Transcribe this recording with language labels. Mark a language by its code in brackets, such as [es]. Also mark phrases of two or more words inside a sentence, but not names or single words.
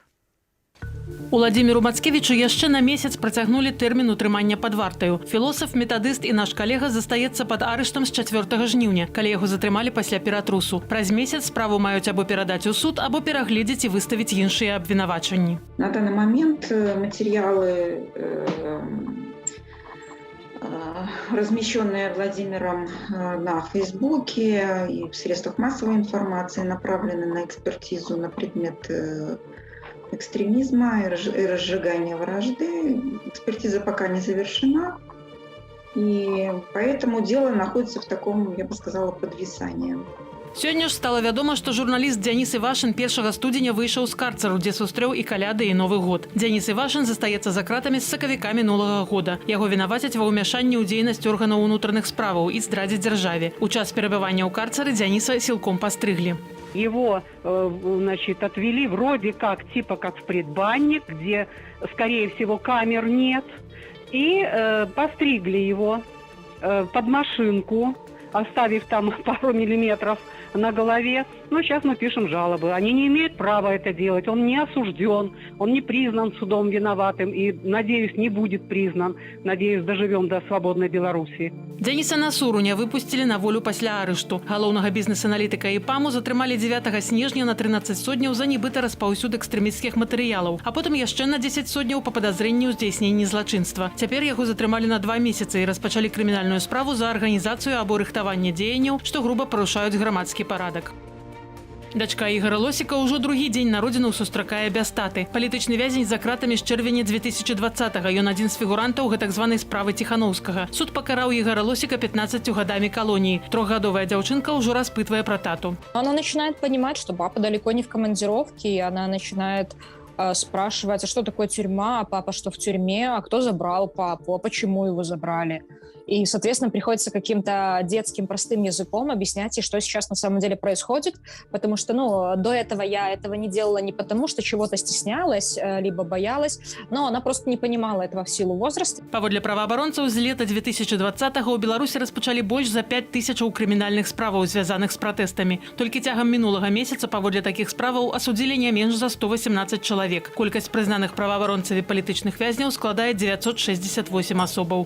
[be] Уладзіміру Мацкевічу яшчэ на месяц працягнулі тэрмін утрымання пад вартаю. Філосаф, метадыст і наш калега застаецца пад арыштам з 4 жніўня, калі яго затрымалі пасля ператрусу. Праз месяц справу маюць або перадаць у суд, або перагледзець і выставіць іншыя абвінавачанні. [ru] На данный момент материалы, размещенные Владимиром на Фейсбуке и в средствах массовой информации, направлены на экспертизу на предмет экстремизма и разжигания вражды. Экспертиза пока не завершена, и поэтому дело находится в таком, я бы сказала, подвисании. [be] Сёння ж стала вядома, што журналіст Дзяніс Івашын 1 студзеня выйшаў з карцару, дзе сустрэў і каляды, і Новы год. Дзяніс Івашын застаецца за кратамі з сакавіка мінулага года. Яго вінавацяць ва ўмяшанні ў дзейнасць органаў унутраных справаў і здрадзе дзяржаве. У час перабывання ў карцары Дзяніса сілком пастрыглі. [ru] Его, отвели вроде как, типа как в предбанник, где, скорее всего, камер нет. И постригли его под машинку, оставив там пару миллиметров на голове. Но сейчас мы пишем жалобы. Они не имеют права это делать. Он не осужден, он не признан судом виноватым и, надеюсь, не будет признан. Надеюсь, доживем до свободной Беларуси. [be] Дзяніса Насуруня выпусцілі на волю пасля арышту. Галоўнага бізнес-аналітыка ІПАМу затрымалі 9 снежня на 13 сотняў за нібыта распаўсюд экстрэмісцкіх матэрыялаў, а потым яшчэ на 10 сотняў па падазрэнні ў здзяйсненні злачынства. Цяпер яго затрымалі на 2 месяцы і распачалі крымінальную справу за арганізацыю або рыхтаванне дзеянняў, што груба парушаюць грамадскі парадак. Дачка Ігора Лосіка ўжо другі дзень народзінаў сустракае без таты. Палітычны вязень за кратамі з чэрвеня 2020-го. Ён адзін з фігурантаў гэтак званай справы Тихановскага. Суд пакараў Ігора Лосіка 15 гадамі колонии. [ru] Трехгодовая девчонка уже распытывая про тату. Она начинает понимать, что папа далеко не в командировке, и она начинает спрашивать, а что такое тюрьма, а папа что в тюрьме, а кто забрал папу, а почему его забрали. И, соответственно, приходится каким-то детским простым языком объяснять ей, что сейчас на самом деле происходит, потому что, до этого я этого не делала не потому, что чего-то стеснялась, либо боялась, но она просто не понимала этого в силу возраста. [be] Паводле праваабаронцаў, з лета 2020-го ў Беларусі распачалі больш за 5000 крымінальных справаў, звязаных з пратэстамі. Толькі цягам мінулага месяца паводле такіх справаў асудзілі не менш за 118 чалавек. Колькасць прызнаных праваабаронцамі палітычных вязняў складае 968 асобаў.